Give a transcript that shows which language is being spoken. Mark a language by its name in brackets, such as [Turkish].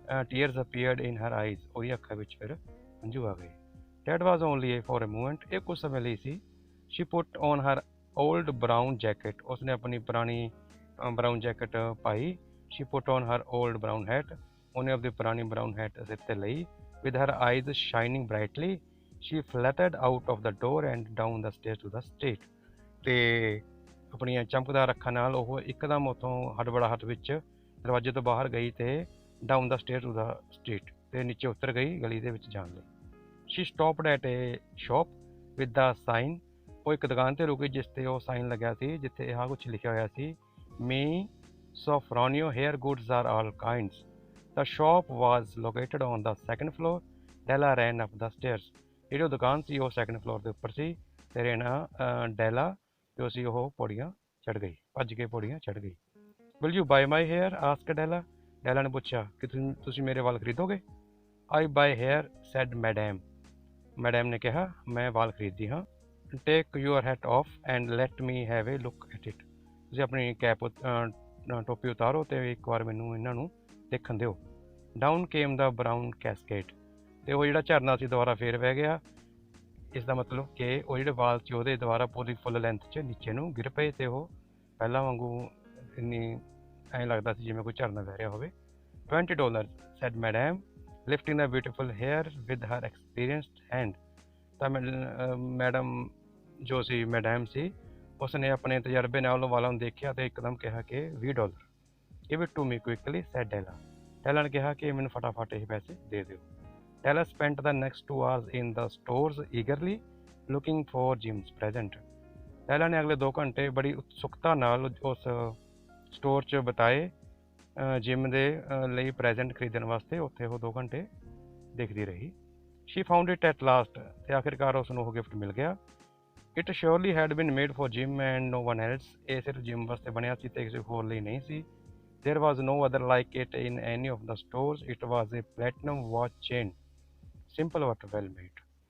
[English] tears appeared in her eyes, [Punjabi] ਉਹਦੀਆਂ ਅੱਖਾਂ ਵਿੱਚ ਫਿਰ ਹੰਝੂ ਆ ਗਏ। [English] that was only a for a moment, [Punjabi] ਇਹ ਕੁਝ ਸਮੇਂ ਲਈ ਸੀ। [English] she put on her old brown jacket, [Punjabi] ਉਸਨੇ ਆਪਣੀ ਪੁਰਾਣੀ brown jacket Bhai. [English] she put on her old brown hat, [Punjabi] ਉਹਨੇ ਆਪਣੀ ਪੁਰਾਣੀ ਬਰਾਊਨ ਹੈਟ ਸਿਰ 'ਤੇ ਲਈ। [English] With her eyes shining brightly, she fluttered out of the door and down the stairs to the street. [Punjabi] ਤੇ ਆਪਣੀਆਂ ਚਮਕਦਾਰ ਅੱਖਾਂ ਨਾਲ ਉਹ ਇੱਕਦਮ ਉੱਥੋਂ ਹੜਬੜਾਹਟ ਵਿੱਚ ਦਰਵਾਜ਼ੇ ਤੋਂ ਬਾਹਰ ਗਈ ਅਤੇ [English] down the stair to the street, [Punjabi] ਅਤੇ ਨੀਚੇ ਉਤਰ ਗਈ ਗਲੀ ਦੇ ਵਿੱਚ ਜਾਣ ਲਈ। [English] she stopped at a shop with the sign, [Punjabi] ਉਹ ਇੱਕ ਦੁਕਾਨ 'ਤੇ ਰੁਕੀ ਜਿਸ 'ਤੇ ਉਹ ਸਾਈਨ ਲੱਗਿਆ ਸੀ, ਜਿੱਥੇ ਇਹ ਕੁਛ ਲਿਖਿਆ ਹੋਇਆ ਸੀ, ਮੀ ਸੋਫਰੋਨੀਓ [English] Hair goods are all kinds. The shop was located on the second floor. Della ran up the stairs. [Punjabi] ਜਿਹੜੀ ਉਹ ਦੁਕਾਨ ਸੀ ਉਹ ਸੈਕੰਡ ਫਲੋਰ ਦੇ ਉੱਪਰ ਸੀ, ਅਤੇ ਡੈਲਾ ਜੋ ਸੀ ਉਹ ਪੌੜੀਆਂ ਚੜ੍ਹ ਗਈ, ਭੱਜ ਕੇ ਪੌੜੀਆਂ ਚੜ੍ਹ ਗਈ। [English] Will you buy my hair? asked Della. [Punjabi] ਡੈਲਾ ਨੇ ਪੁੱਛਿਆ ਕਿ ਤੁਸੀਂ ਮੇਰੇ ਵਾਲ ਖਰੀਦੋਗੇ? [English] I buy hair, said madam. [Punjabi] Madam ਨੇ ਕਿਹਾ, ਮੈਂ ਵਾਲ ਖਰੀਦਦੀ ਹਾਂ। [English] Take your hat off and let me have a look at it. [Punjabi] ਤੁਸੀਂ ਆਪਣੀ ਟੋਪੀ ਉਤਾਰੋ ਅਤੇ ਇੱਕ ਵਾਰ ਮੈਨੂੰ ਇਹਨਾਂ ਨੂੰ ਦੇਖਣ ਦਿਓ। [English] down came the brown cascade, [Punjabi] ਅਤੇ ਉਹ ਜਿਹੜਾ ਝਰਨਾ ਸੀ ਦੁਬਾਰਾ ਫੇਰ ਵਹਿ ਗਿਆ। ਇਸ ਦਾ ਮਤਲਬ ਕਿ ਉਹ ਜਿਹੜੇ ਵਾਲ ਸੀ ਉਹਦੇ ਦੁਬਾਰਾ ਪੂਰੀ ਫੁੱਲ ਲੈਂਥ 'ਚ ਨੀਚੇ ਨੂੰ ਗਿਰ ਪਏ, ਅਤੇ ਉਹ ਪਹਿਲਾਂ ਵਾਂਗੂ ਇੰਨੀ ਐਂ ਲੱਗਦਾ ਸੀ ਜਿਵੇਂ ਕੋਈ ਝਰਨਾ ਵਹਿ ਰਿਹਾ ਹੋਵੇ। [English] $20, said madam, lifting the beautiful hair with her experienced hand. [Punjabi] ਤਾਂ ਮੈਡਮ ਜੋ ਸੀ ਮੈਡਮ ਸੀ, ਉਸਨੇ ਆਪਣੇ ਤਜਰਬੇ ਨਾਲ ਵਾਲਾਂ ਨੂੰ ਦੇਖਿਆ ਅਤੇ ਇੱਕਦਮ ਕਿਹਾ ਕਿ $20. [English] Give it to me quickly, said Della. [Punjabi] Della ਨੇ ਕਿਹਾ ਕਿ ਮੈਨੂੰ ਫਟਾਫਟ ਇਹ ਪੈਸੇ ਦੇ ਦਿਓ। [English] Della spent the next 2 hours in the stores eagerly looking for Jim's present. [Punjabi] Della ਨੇ ਅਗਲੇ 2 ਘੰਟੇ ਬੜੀ ਉਤਸੁਕਤਾ ਨਾਲ ਉਸ ਸਟੋਰ 'ਚ ਬਿਤਾਏ ਜਿਮ ਦੇ ਲਈ ਪ੍ਰੈਜ਼ੈਂਟ ਖਰੀਦਣ ਵਾਸਤੇ। ਉੱਥੇ ਉਹ 2 ਘੰਟੇ ਦੇਖਦੀ ਰਹੀ। [English] She found it at last, [Punjabi] ਅਤੇ ਆਖਿਰਕਾਰ ਉਸ ਨੂੰ ਉਹ ਗਿਫਟ ਮਿਲ ਗਿਆ। [English] It surely had been made for Jim and no one else. [Punjabi] ਇਹ ਸਿਰਫ ਜਿਮ ਵਾਸਤੇ ਬਣਿਆ ਸੀ ਅਤੇ ਕਿਸੇ ਹੋਰ ਲਈ ਨਹੀਂ ਸੀ। [English] There was no other like it in any of the stores. It was a platinum watch chain, simple but well made.